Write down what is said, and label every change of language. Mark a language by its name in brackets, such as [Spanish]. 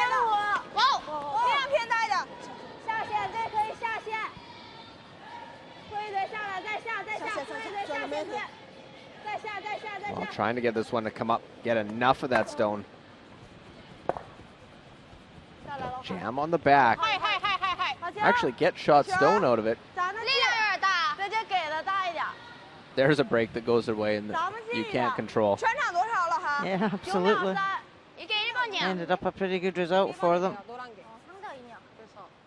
[Chinese] 哇，这样偏大一点，下线，这可以下线，推一推下来，再下，推一推下线推，再下。 [English] Well, trying to get this one to come up, get enough of that stone. Jam on the back. Actually get shot stone out of it. [Chinese] 力量有点大，直接给的大一点。 [English] There's a break that goes away and you can't control. [Chinese] 全场多少了哈？ [English] Yeah, absolutely. [Korean] 이게 1번이야. [English] Ended up a pretty good result for them. [Korean] 상대 2냐. 그래서.